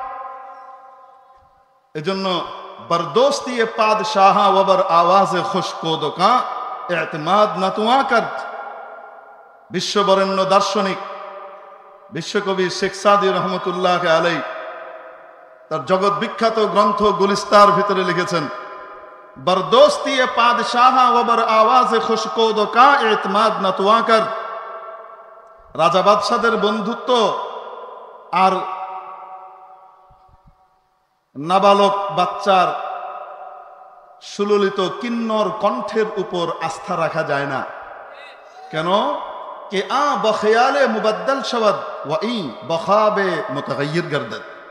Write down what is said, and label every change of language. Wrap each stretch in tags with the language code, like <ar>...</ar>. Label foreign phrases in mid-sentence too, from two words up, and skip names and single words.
<fa>এজন্য بر دوستی پادشاه و بر آواز خوش کودک اعتماد نتوان کرد.</fa> <bn>বিশ্ববরেণ্য দার্শনিক বিশ্বকবি শেখ সাদি রহমতুল্লাহ আলাই তার জগৎ বিখ্যাত গ্রন্থ গুলিস্তার ভিতরে লিখেছেন,</bn> <fa>بر دوستی پادشاه و بر آواز خوش کودک اعتماد نتوان کرد.</fa> <bn>রাজা বাদশাদের বন্ধুত্ব আর নাবালক বাচ্চার সুললিত কিন্নর কণ্ঠের উপর আস্থা রাখা যায় না। কেন?</bn> <fa>که آن به خیالی مبدل شود و این به خوابی متغیر گردد.</fa>